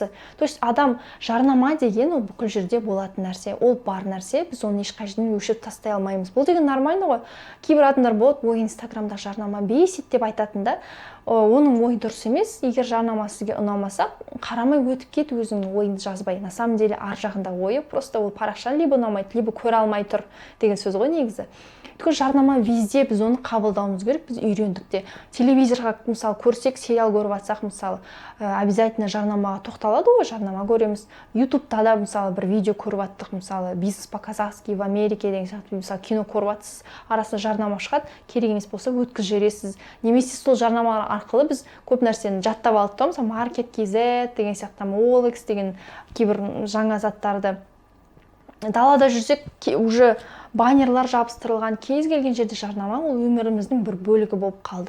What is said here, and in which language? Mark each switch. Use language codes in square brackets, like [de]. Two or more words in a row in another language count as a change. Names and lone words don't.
[ru] То есть [kk] адам жарнама деген ол бүкіл жерде болатын нәрсе. Ол бар нәрсе. Біз оны ешқай жерден өшіріп тастай алмаймыз. Бұл деген нормально ғой. Кейбір адамдар болады, ой, инстаграмда жарнама бесит деп айтатында. Оның ойы дұрыс емес. Егер жарнама сізге ұнамаса, қарамай өтіп кет, өзіңнің ойыңды жазбай. [ru] На самом деле [kk] ар жағында ойы просто ол парақшаны либо ұнамайды, либо көре алмай тұр деген сөз ғой негізі. Түкі жарнама везде, біз оны қабылдауымыз керек, біз үйрендік те. Телевизорға мысалы көрсек, сериал көріп атсақ, мысалы обязательно жарнамаға тоқталады ғой, жарнама көреміз. Ютубта да мысалы бір видео көріп аттық, мысалы [ru] бизнес по-казахски в Америке [kk] деген сияқты, мысалы кино көріп атсыз, арасында жарнама шығады, керек емес болса өткізіп жібересіз. Немесе сол жарнама арқылы біз көп нәрсені жаттап алдық та, мысалы маркет KZ деген сияқты, OLX деген кейбір жаңа заттарды. Далада жүрсек, уже баннерлар жабыстырылған, кез келген жерде жарнама, ол өміріміздің бір бөлігі болып қалды.